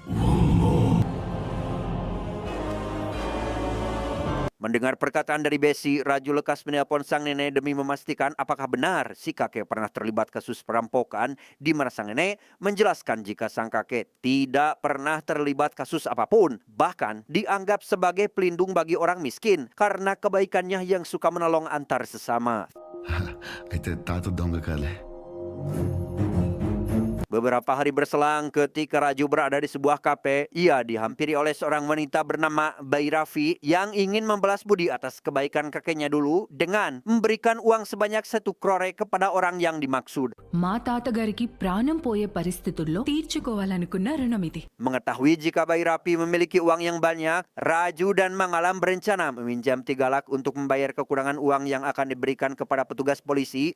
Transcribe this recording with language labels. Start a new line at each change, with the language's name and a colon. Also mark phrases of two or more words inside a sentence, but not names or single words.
Indonesian: Mendengar perkataan dari Besi, Raju lekas menelpon sang nenek demi memastikan apakah benar si kakek pernah terlibat kasus perampokan, di mana sang nenek menjelaskan jika sang kakek tidak pernah terlibat kasus apapun, bahkan dianggap sebagai pelindung bagi orang miskin karena kebaikannya yang suka menolong antar sesama.
Telugu: అయితే తాత దొంగ కాలే
Indonesian: Beberapa hari berselang ketika Raju berada di sebuah kafe, ia dihampiri oleh seorang wanita bernama Bairafi yang ingin membalas budi atas kebaikan kakeknya dulu dengan memberikan uang sebanyak 1 crore kepada orang yang dimaksud.
Telugu: మా తాతగారికి ప్రాణం పోయే పరిస్థితుల్లో తీర్చుకోవాలనుకున్న రుణం ఇది.
Indonesian: Mengetahui jika Bairafi memiliki uang yang banyak, Raju dan Mangalam berencana meminjam 3 lak untuk membayar kekurangan uang yang akan diberikan kepada petugas polisi.